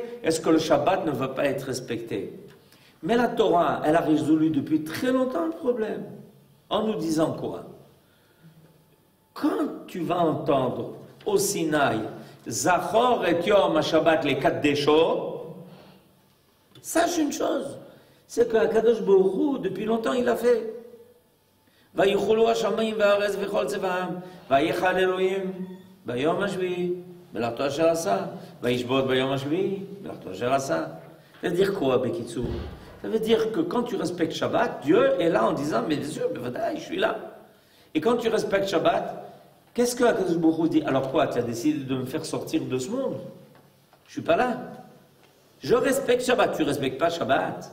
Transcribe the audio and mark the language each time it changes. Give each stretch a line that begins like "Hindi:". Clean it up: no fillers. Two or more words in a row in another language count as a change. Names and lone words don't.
French: Est-ce que le Shabbat ne va pas être respecté? Mais la Torah, elle a résolu depuis très longtemps le problème. En nous disant quoi? Quand tu vas entendre au Sinaï,
Hebrew: זכור את יום השבת לקדשו,
French: sache une chose, c'est que
Hebrew: קדוש ברוך הוא,
French: depuis longtemps, il a fait.
Hebrew: ויחולו השמיים והארץ וכל צבאם, ויחל אלוהים ביום השביעי, מלאכתו אשר עשה, וישבות ביום השביעי, מלאכתו אשר עשה.
French: Ça veut dire quoi, Bekitsu? Ça veut dire que quand tu respectes Shabbat, Dieu est là en disant, mais bien sûr, je suis là. Et quand tu respectes Shabbat, qu'est-ce que
Hebrew: הקדוש ברוך הוא
French: dit? Alors quoi, tu as décidé de me faire sortir de ce monde? Je suis pas là. Je respecte Shabbat, tu respectes pas Shabbat.